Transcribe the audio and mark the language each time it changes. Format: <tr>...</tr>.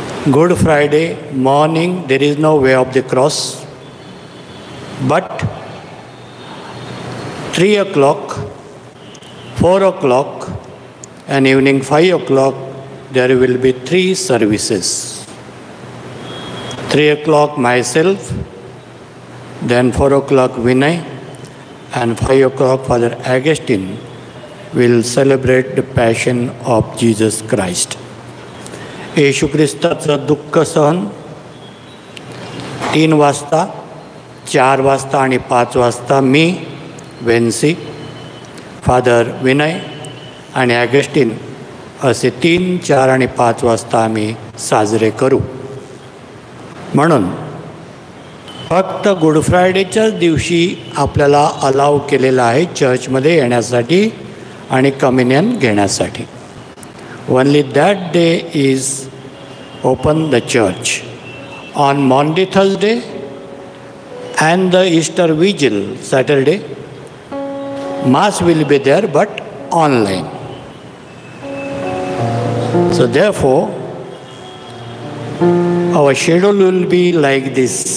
<en>Good Friday morning there is no way of the cross, but 3 o'clock, 4 o'clock and evening 5 o'clock there will be 3 services. 3 o'clock myself, then 4 o'clock Vinay, and 5 o'clock Father Augustine will celebrate the passion of Jesus Christ.</en> <mr>येशू ख्रिस्ताचं दुःख सहन 3 वाजता, 4 वाजता आणि 5 वाजता मी वेन्सी, father Vinay आणि ॲगस्टिन असे 3, 4 आणि 5 वाजता आम्ही साजरे करू. म्हणून फक्त गुड फ्रायडेच्याच दिवशी आपल्याला अलाव केलेलं आहे चर्चमध्ये येण्यासाठी आणि कम्युनियन घेण्यासाठी.</mr> <en>Only that day is open the church. On Monday Thursday and the Easter Vigil Saturday, Mass will be there but online. So therefore, our schedule will be like this.</en>